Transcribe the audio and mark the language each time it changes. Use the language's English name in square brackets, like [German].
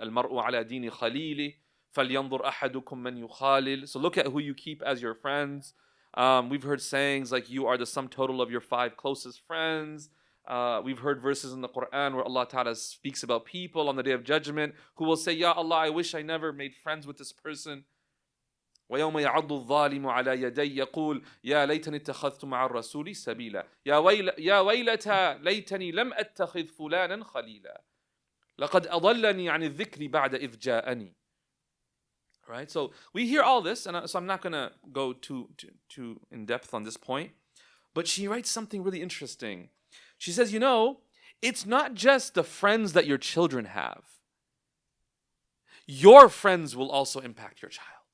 [Arabic] Al-mar'u ala dini khalili, falyanzur ahadukum man yukhalil. [English] So look at who you keep as your friends. We've heard sayings like, you are the sum total of your 5 closest friends. We've heard verses in the Quran where Allah Ta'ala speaks about people on the Day of Judgment who will say, Ya Allah, I wish I never made friends with this person. [Arabic] ويوم يعض الظالم على يدي يقول يا ليتني اتخذت مع الرسول سبيلا يا ويلتى ليتني لم أتخذ فلانا خليلا لقد أضلني عن الذكر بعد إذ جاءني. [English] Right? So we hear all this, and so I'm not going to go too in depth on this point. But she writes something really interesting. She says, it's not just the friends that your children have. Your friends will also impact your child.